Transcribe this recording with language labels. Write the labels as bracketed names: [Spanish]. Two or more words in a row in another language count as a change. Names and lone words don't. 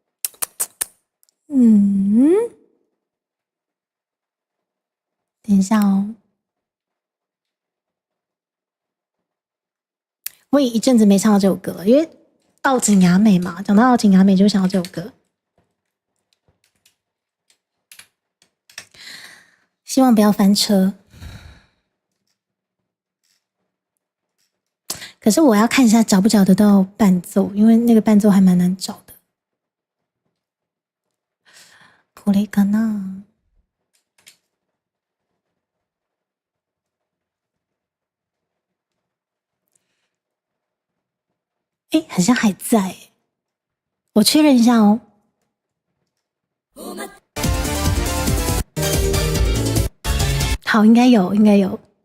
[Chinese] 等一下哦，我也一陣子沒唱到這首歌了，因為奧景雅美嘛，講到奧景雅美就想到這首歌，希望不要翻車。可是我要看一下找不找得到伴奏，因为那个伴奏还蛮难找的。 [Japanese] これかな？ [Chinese] 好像还在，我确认一下哦。好，应该有，应该有。